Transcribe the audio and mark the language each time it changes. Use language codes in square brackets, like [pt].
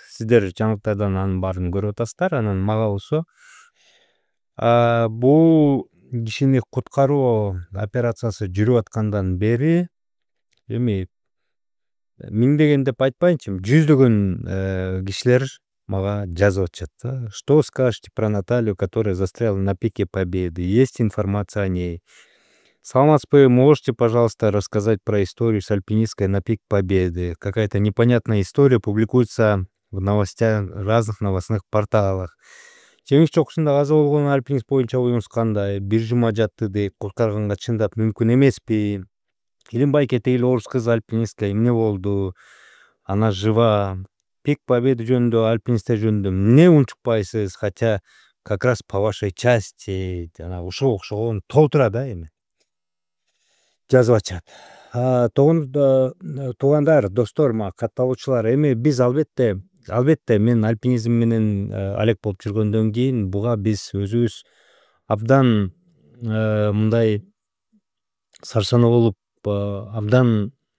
[ky] Сиздер жаңылыктардан анын баарын көрүп атасыздар. Анан мага болсо бул кишини куткаруу операциясы жүрүп аткандан бери эми миңдеген деп айтпайынчы, жүздөгөн кишилер мага жазып атышат да. [ru] Что скажете про Наталью, которая застряла на пике Победы? Есть информация о ней? [ky] Саламатсызбы, [ru] можете, пожалуйста, рассказать про историю с альпинисткой на пик Победы? Какая-то непонятная история публикуется в новостях, разных новостных порталах. [ky] Жеңиш чокусунда каза болгон альпинист боюнча оюңуз кандай? Бир жума жатты дейт, куткарганга чындап мүмкүн эмеспи? Илимбай Кетейли орус кызы альпинистка эмне болду? [ru] Она жива? [ky] Пик Победы жөнүндө, альпинисттер жөнүндө эмне унчукпайсыз? [ru] Хотя как раз по вашей части [ky] жана ушуга окшогон толтура да эми жазып атышат. Туугандар, достор, катталуучулар, эми биз албетте мен альпинизм менен алек болуп жүргөндөн кийин буга биз өзүбүз абдан мындай сарсанаа болуп, абдан